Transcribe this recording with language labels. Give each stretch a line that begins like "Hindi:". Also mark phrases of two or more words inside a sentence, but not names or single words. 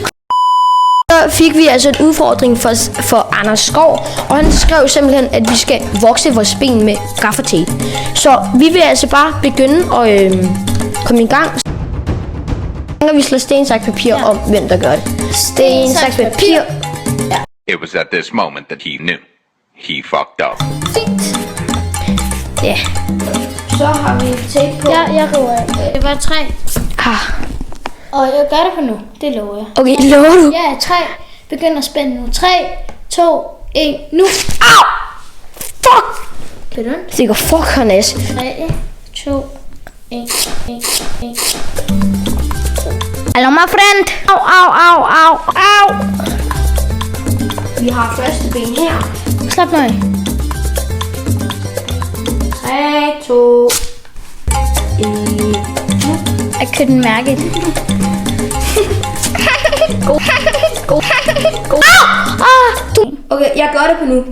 Danish: Så fik vi altså en udfordring for Anders Skov, og han skrev simpelthen, at vi skal vokse vores ben med gaffatape. Så vi vil altså bare begynde at komme i gang. Og vi slår sten, saks, papir om, hvem der gør det. Sten, saks, papir.
English: It was at this moment that he knew. He fucked up.
Danish: Fint. Ja. Så har vi tape på. Ja, jeg river af. Det var 3. Og jeg gør det på nu. Det lover jeg. Okay, lover du? Ja, 3. Begynder at spænde nu. 3, 2, 1, nu. Au! Fuck! Begynd. Det går fuck, Hannes. 3, 2, 1, 1.
English: Hello, my friend. Au, au, au, au, au.
Danish: Vi har første ben her. Slap nu af. 3, 2, 1.
English: I couldn't
Danish: mærke det. Okay, jeg gør det på nu.